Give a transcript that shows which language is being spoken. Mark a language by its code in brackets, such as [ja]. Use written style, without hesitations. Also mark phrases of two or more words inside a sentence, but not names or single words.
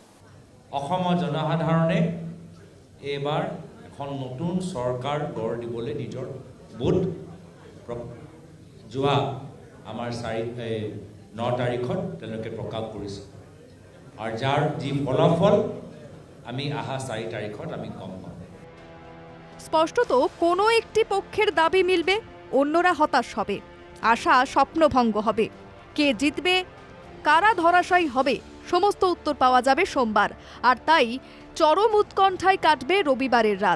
[as] অসমৰ জনসাধাৰণে এইবাৰ এখন নতুন চৰকাৰ গঢ় দিবলৈ নিজৰ ভোট যোৱা আমাৰ 9 তাৰিখত তেওঁলোকে প্ৰকাশ কৰিছে। আৰু যাৰ যি ফলাফল আমি আহা 4 তাৰিখত আমি গম পাম। [bn] স্পষ্টত কোনো একটি পক্ষের দাবি মিলবে, অন্যরা হতাশ হবে, আশা স্বপ্নভঙ্গ হবে। কে জিতবে, কারা ধরাশায়ী হবে, সমস্ত উত্তর পাওয়া যাবে সোমবার। আর তাই চরম উৎকণ্ঠায় কাটবে রবিবারের রাত।